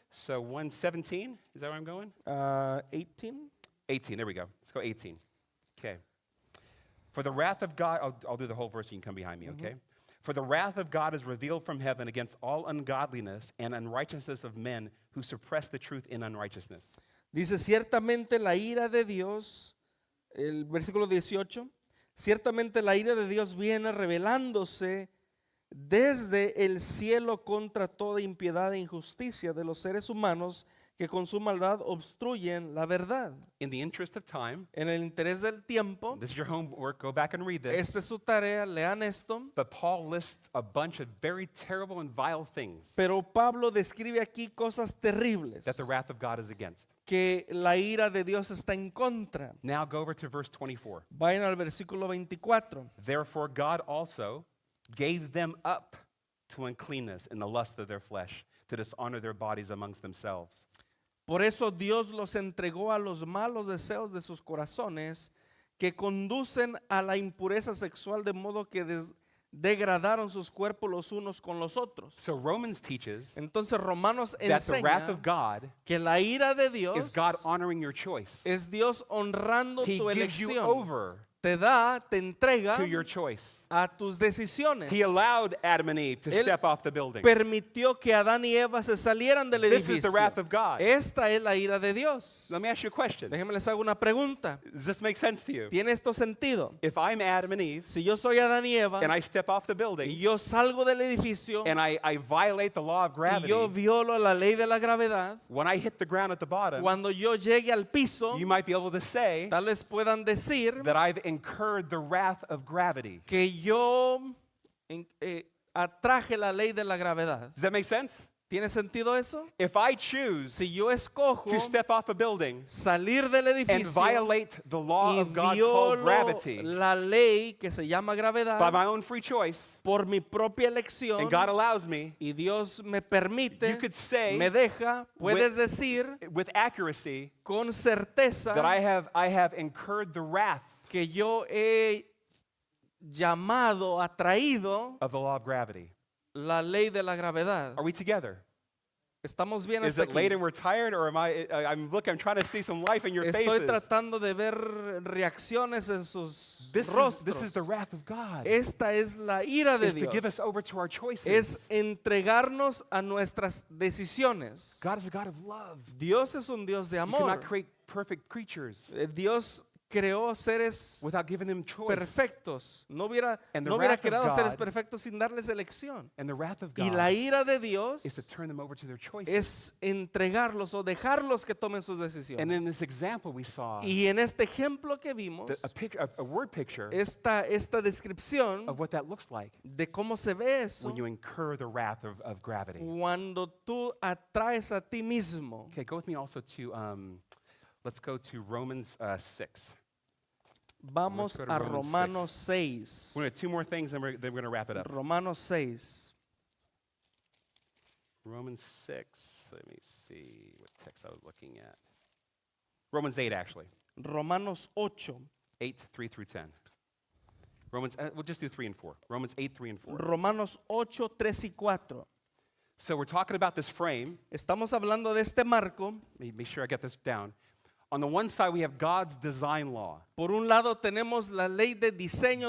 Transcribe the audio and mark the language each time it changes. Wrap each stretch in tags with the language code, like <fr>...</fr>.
<en>So 1:17, is that where I'm going? 18. 18, there we go. Let's go 18. Okay. For the wrath of God, I'll do the whole verse, you can come behind me, okay? For the wrath of God is revealed from heaven against all ungodliness and unrighteousness of men who suppress the truth in unrighteousness.</en> <es>Dice, ciertamente la ira de Dios, el versículo 18, ciertamente la ira de Dios viene revelándose desde el cielo contra toda impiedad e injusticia de los seres humanos que con su maldad obstruyen la verdad.</es> <en>In the interest of time,</en> <es>En el interés del tiempo,</es> <en>this is your homework, go back and read this.</en> <es>esta es su tarea, lean esto.</es> <en>But Paul lists a bunch of very terrible and vile things</en> <es>Pero Pablo describe aquí cosas terribles</es> <en>that the wrath of God is against.</en> <es>que la ira de Dios está en contra.</es> <en>Now go over to verse 24.</en> <es>Vayan al versículo 24.</es> <en>Therefore God also gave them up to uncleanness in the lust of their flesh, to dishonor their bodies amongst themselves.</en> <es>Por eso Dios los entregó a los malos deseos de sus corazones que conducen a la impureza sexual de modo que degradaron sus cuerpos los unos con los otros.</es> <en>So Romans teaches</en> <es>Entonces Romanos</es> <en>that the wrath</en> <es>enseña</es> <en>of God</en> <es>que la ira de</es> <en>is</en> <es>Dios</es> <en>God honoring your choice.</en> <es>es Dios honrando</es> <en>He</en> <es>tu</es> <en>gives you</en> <es>elección.</es> <en>over</en> <es>Te da, te entrega</es> <en>to your choice.</en> <es>a tus decisiones.</es> <en>He allowed Adam and Eve to</en> <es>Él</es> <en>step off the building.</en> <es>Permitió que Adán y Eva se salieran del</es> <en>This</en> <es>edificio.</es> <en>is the wrath of God.</en> <es>Esta es la ira de Dios.</es> <en>Let me ask you a question.</en> <es>Déjenme les hago una pregunta.</es> <en>Does this make sense to you?</en> <es>¿Tiene esto sentido?</es> <en>If I'm Adam and Eve</en> <es>Si yo soy Adán y Eva</es> <en>and I step off the</en> <es>y</es> <en>building</en> <es>yo salgo del edificio</es> <en>and I violate the law of</en> <es>y</es> <en>gravity,</en> <es>yo violo la ley de la gravedad,</es> <en>when I hit the ground at the bottom,</en> <es>cuando yo llegue al piso,</es> <en>you might be able to say</en> <es>tal vez puedan decir</es> <en>that I've incurred the wrath of gravity.</en> <es>que yo atraje la ley de la gravedad.</es> <en>Does that make sense?</en> <es>¿Tiene sentido eso?</es> <en>If I choose</en> <es>Si yo escojo</es> <en>to step off a building</en> <es>salir del</es> <en>and</en> <es>edificio</es> <en>violate the law</en> <es>y</es> <en>of God called</en> <es>violo</es> <en>gravity</en> <es>la ley que se llama</es> <en>by</en> <es>gravedad</es> <en>my own free choice,</en> <es>por mi propia elección</es> <en>and God allows me,</en> <es>y Dios me</es> <en>you</en> <es>permite,</es> <en>could say</en> <es>me deja, puedes decir</es> <en>with accuracy</en> <es>con certeza</es> <en>that I have incurred the wrath</en> <es>que yo he llamado, atraído</es> <en>of the law of gravity.</en> <es>la ley de la gravedad.</es> <en>Are we together?</en> <es>¿Estamos bien</es> <en>Is</en> <es>hasta</es> <en>it late</en> <es>aquí?</es> <en>and we're tired, or am I'm trying to see some life in your</en> <es>Estoy</es> <en>faces.</en> <es>tratando de ver reacciones en sus</es> <en>This</en> <es>rostros.</es> <en>is the wrath of God.</en> <es>Esta es la ira de</es> <en>Is to give</en> <es>Dios.</es> <en>us over to our choices.</en> <es>Es entregarnos a nuestras decisiones.</es> <en>God is a God of love.</en> <es>Dios es un Dios de</es> <en>You</en> <es>amor.</es> <en>cannot create perfect creatures</en> <es>Dios creó seres</es> <en>without giving them choice.</en> <es>perfectos. No hubiera</es> <en>And the</en> <es>creado</es> <en>wrath of</en> <es>seres</es> <en>God-</en> <es>perfectos sin darles elección.</es> <en>And the wrath of</en> <es>Y la</es> <en>God</en> <es>ira de Dios</es> <en>is to turn them over to their choices.</en> <es>es entregarlos o dejarlos que tomen sus</es> <en>And in</en> <es>decisiones.</es> <en>this example we saw</en> <es>Y en este ejemplo que vimos,</es> <en>a word picture</en> <es>esta descripción</es> <en>of what that looks like</en> <es>de cómo se ve eso</es> <en>when you incur the wrath of gravity.</en> <es>cuando tú atraes a ti mismo.</es> <en>Okay, go with me also to, let's go to Romans 6.</en> <es>Vamos</es> <en>Let's go to</en> <es>a</es> <en>Romans</en> <es>Romanos 6.</es> <en>We're going to do 2 more things, then we're going to wrap it up.</en> <es>Romanos 6.</es> <en>Romans 6. Let me see what text I was looking at. Romans 8, actually.</en> <es>Romanos 8.</es> <en>8, 3 through 10. We'll just do 3 and 4. Romans 8, 3 and 4.</en> <es>Romanos 8, 3 y 4.</es> <en>So we're talking about this frame.</en> <es>Estamos hablando de este marco.</es> <en>Make sure I get this down. On the one side, we have God's design law.</en> <es>Por un lado tenemos la ley de diseño de</es>